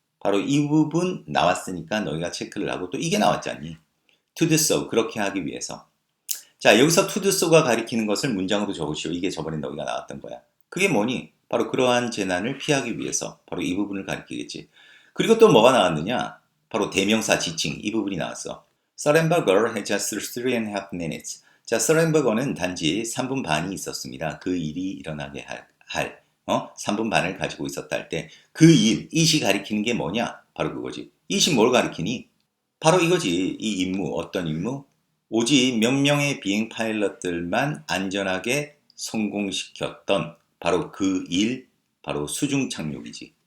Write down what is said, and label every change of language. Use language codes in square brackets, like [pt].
[ko] 바로 이 부분 나왔으니까 너희가 체크를 하고 또 이게 나왔잖니. to do so, 그렇게 하기 위해서. 자, 여기서 to do so가 가리키는 것을 문장으로 적으시오. 이게 저번에 너희가 나왔던 거야. 그게 뭐니? 바로 그러한 재난을 피하기 위해서 바로 이 부분을 가리키겠지. 그리고 또 뭐가 나왔느냐? 바로 대명사 지칭 이 부분이 나왔어. [en] Sullenberger had just 3.5 minutes. [ko] 자, 서렌버거는 단지 3분 반이 있었습니다. 그 일이 일어나게 할 3분 반을 가지고 있었다 할 때 그 일, 이시 가리키는 게 뭐냐? 바로 그거지. 이시 뭘 가리키니? 바로 이거지. 이 임무, 어떤 임무? 오직 몇 명의 비행 파일럿들만 안전하게 성공시켰던 바로 그 일, 바로 수중 착륙이지.